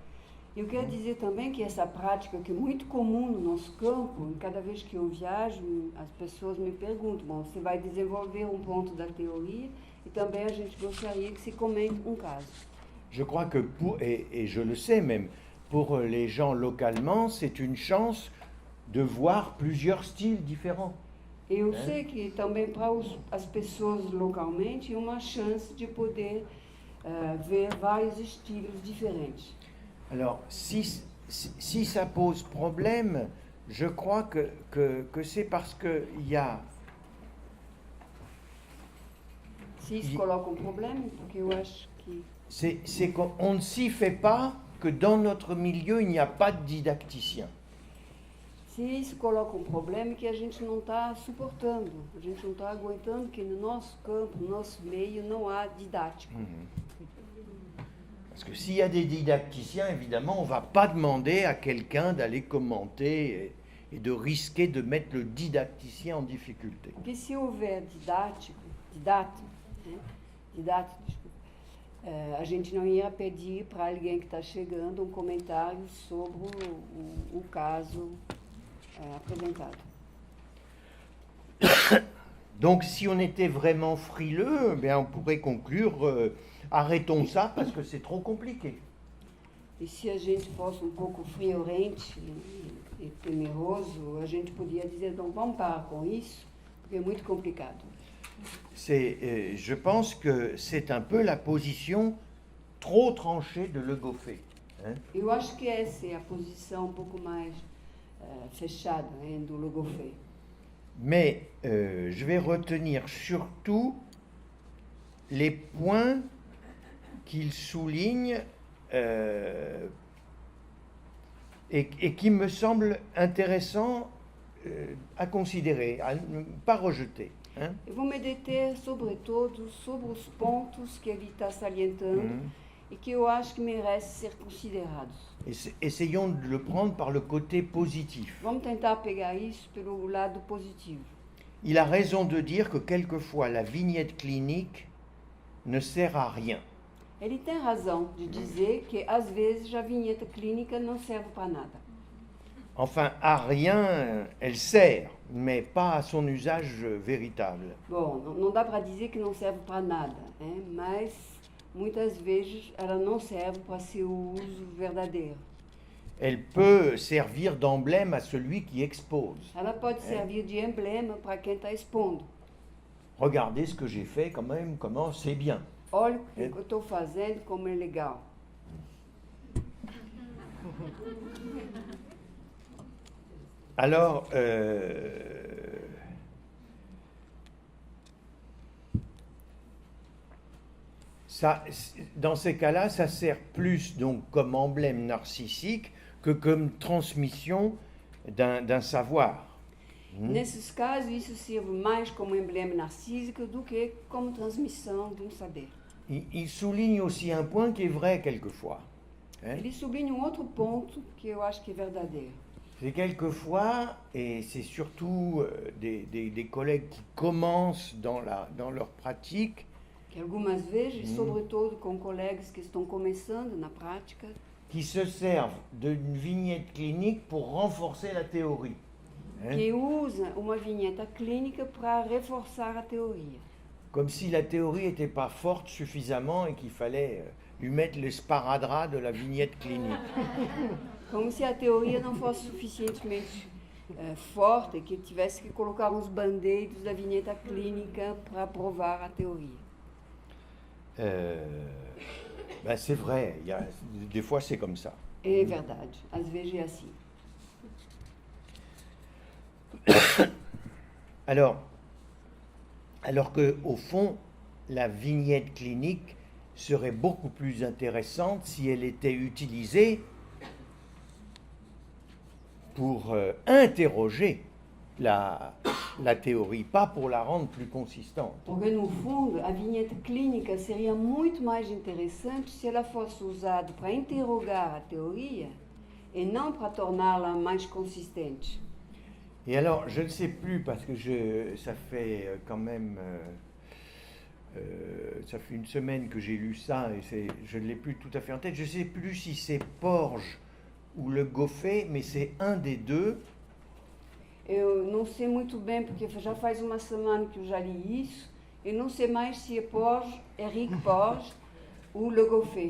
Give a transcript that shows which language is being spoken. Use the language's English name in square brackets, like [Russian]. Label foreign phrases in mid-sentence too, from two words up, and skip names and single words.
[Portuguese] Eu quero dizer também que essa prática que é muito comum no nosso campo, cada vez que eu viajo, as pessoas me perguntam, bom, você vai desenvolver ponto da teoria e também a gente gostaria que se comente caso. [French] Je crois que, et je le sais même, pour les gens localement, c'est une chance de voir plusieurs styles différents. [Portuguese] Eu sei que também para as pessoas localmente é uma chance de poder ver vários estilos diferentes. [French] Alors, si ça pose problème, je crois que c'est parce qu'il y a... [Portuguese] Se isso coloca problema, porque eu acho que... [French] C'est qu'on ne s'y fait pas que dans notre milieu, il n'y a pas de didacticien. [Portuguese] Se isso coloca problema, que a gente não está suportando, a gente não está aguentando que no nosso campo, no nosso meio, não há didático. [French] Parce que s'il y a des didacticiens, évidemment, on ne va pas demander à quelqu'un d'aller commenter et de risquer de mettre le didacticien en difficulté. [Portuguese] Porque se houver a gente não ia pedir para alguém que está chegando comentário sobre o caso apresentado. [French] Donc, si on était vraiment frileux, bien, on pourrait conclure arrêtons ça parce que c'est trop compliqué. [Portuguese] E se a gente fosse pouco friorente e temeroso, a gente podia dizer, então vamos parar com isso, porque é muito complicado. [French] Je pense que c'est un peu la position trop tranchée de Le Goffet. [Portuguese] Eu acho que essa é a posição pouco mais fechada do Le Goffet. [French] Mais je vais retenir surtout les points qu'il souligne et qui me semblent intéressants à considerer, à ne pas rejeter. Hein? [Portuguese] Eu vou me deter, sobretudo, sobre os pontos que ele está salientando e que eu acho que merecem ser considerados. [French] Essayons de le prendre par le côté positif. [Portuguese] Vamos tentar pegar isso pelo lado positivo. [French] Il a raison de dire que quelquefois la vignette clinique ne sert à rien. [Portuguese] Ele tem razão de dizer que, às vezes, a vinheta clínica não serve para nada. [French] Enfin, à rien, elle sert, mais pas à son usage véritable. [Portuguese] Bom, não dá para dizer que não serve para nada, né? Mas muitas vezes ela não serve para seu uso verdadeiro. [French] Elle peut servir d'emblème à celui qui expose. [Portuguese] Ela pode servir de emblema para quem está expondo. [French] Regardez ce que j'ai fait quand même, comment c'est bien. [Portuguese] Olha o que eu estou fazendo, como é legal. [French] Alors, ça, dans ces cas-là, ça sert plus donc comme emblème narcissique que comme transmission d'un savoir. [Portuguese] Nesses casos, isso serve mais como emblema narcísico do que como transmissão de saber. [French] Il souligne aussi un point qui est vrai quelquefois. [Portuguese] Ele sublinha outro ponto que eu acho que é verdadeiro. [French] C'est quelquefois, et c'est surtout des collègues qui commencent dans leur pratique, [Portuguese] Que algumas vezes, sobretudo com colegas que estão começando na prática, [French] qui se servent d'une vignette clinique pour renforcer la théorie. [Portuguese] que usa uma vinheta clínica para reforçar a teoria. [French] Comme si la théorie n'était pas forte suffisamment et qu'il fallait lui mettre le sparadrap de la vignette clinique. [Portuguese] Como se a teoria não fosse suficientemente forte e que tivesse que colocar uns band-aids da vinheta clínica para provar a teoria. [French] Ben c'est vrai, des fois c'est comme ça. [Portuguese] É verdade, às vezes é assim. [French] Alors que au fond, la vignette clinique serait beaucoup plus intéressante si elle était utilisée pour interroger la théorie, pas pour la rendre plus consistante. [Portuguese] Porque, no fundo, a vinheta clínica seria muito mais interessante se ela fosse usada para interrogar a teoria e não para torná-la mais consistente. [French] Et alors, je ne sais plus, parce que ça fait quand même... ça fait une semaine que j'ai lu ça, et je ne l'ai plus tout à fait en tête. Je ne sais plus si c'est Porges ou Le Goffet, mais c'est un des deux. [Portuguese] Eu não sei muito bem, porque já faz uma semana que eu já li isso, e não sei mais se é Porges, Éric Porges ou Le Goffet.